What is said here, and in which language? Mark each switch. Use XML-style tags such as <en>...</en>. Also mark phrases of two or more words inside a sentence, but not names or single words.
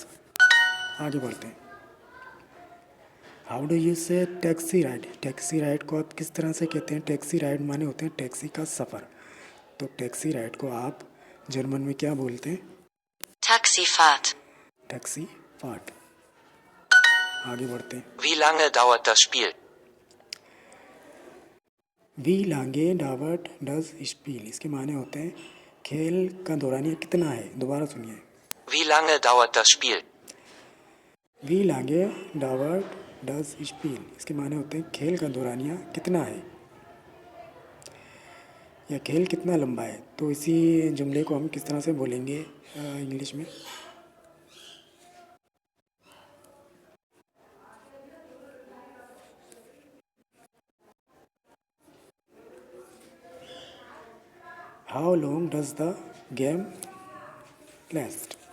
<hi>आगे बढ़ते हैं।</hi> <en>how do you say taxi ride? taxi ride</en> <hi>को आप किस तरह से कहते हैं?</hi> <en>taxi ride</en> <hi>माने होते हैं टैक्सी का सफ़र। तो</hi> <en>taxi ride</en> <hi>को आप जर्मन में क्या बोलते हैं?</hi> <de>Taxifahrt. Taxi fahrt.</de> <hi>आगे बढ़ते हैं।</hi> <de>Wie lange dauert das Spiel? Wie lange dauert das Spiel.</de> <hi>इसके माने होते हैं खेल का दौरानिया कितना है? दोबारा सुनिए।</hi> <de>Wie lange dauert das Spiel? Wie lange dauert das Spiel,</de> <hi>इसके माने होते हैं खेल का दौरानिया कितना है या खेल कितना लंबा है। तो इसी जुमले को हम किस तरह से बोलेंगे इंग्लिश में?</hi> <en>How long does the game last?</en>